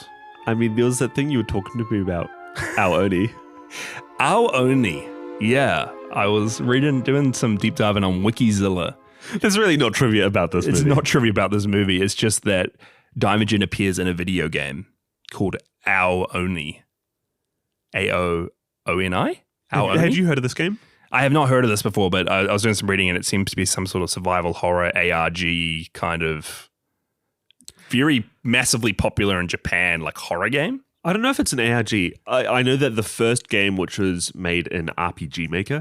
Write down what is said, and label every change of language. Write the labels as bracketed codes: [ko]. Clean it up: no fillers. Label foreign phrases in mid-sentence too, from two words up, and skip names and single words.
[en] I mean, there was that thing you were talking to me about, Ao Oni. Ao Oni. Yeah. I was doing some deep diving on Wikizilla. There's really not trivia about this movie. It's not trivia about this movie. It's just that Daimajin appears in a video game called Ao Oni. A-O-O-N-I? Ao Oni? Had you heard of this game? I have not heard of this before, but I was doing some reading and it seems to be some sort of survival horror ARG kind of very massively popular in Japan, like horror game. I don't know if it's an ARG. I know that the first game, which was made in RPG Maker,